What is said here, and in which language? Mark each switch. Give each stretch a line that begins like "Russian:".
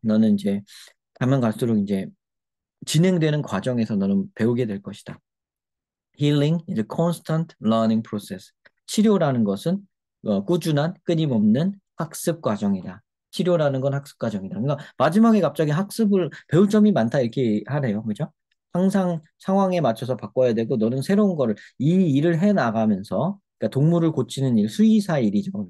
Korean: 너는 이제 가면 갈수록 이제 진행되는 과정에서 너는 배우게 될 것이다.
English: Healing is a constant learning process.
Korean: 치료라는 것은 꾸준한 끊임없는 학습 과정이다. 치료라는 건 학습 과정이다. 그러니까 마지막에 갑자기 학습을 배울 점이 많다 이렇게 하래요. 그죠? 항상 상황에 맞춰서 바꿔야 되고 너는 새로운 거를 이 일을 해 나가면서 그러니까 동물을 고치는 일, 수의사 일이죠.